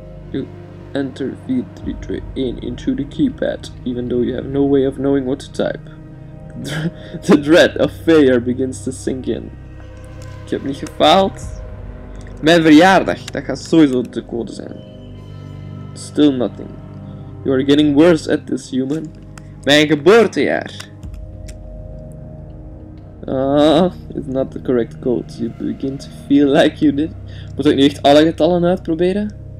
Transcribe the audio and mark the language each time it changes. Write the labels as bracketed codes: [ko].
[en] You enter 4321 into the keypad, even though you have no way of knowing what to type. The dread of failure begins to sink in. [nl] Ik heb niet gefaald. Mijn verjaardag, dat gaat sowieso de code zijn. [en] Still nothing. You are getting worse at this, human. [nl] Mijn geboortejaar. [en] It's not the correct code. You begin to feel like you did. [nl] Moet ik nu echt alle getallen uitproberen?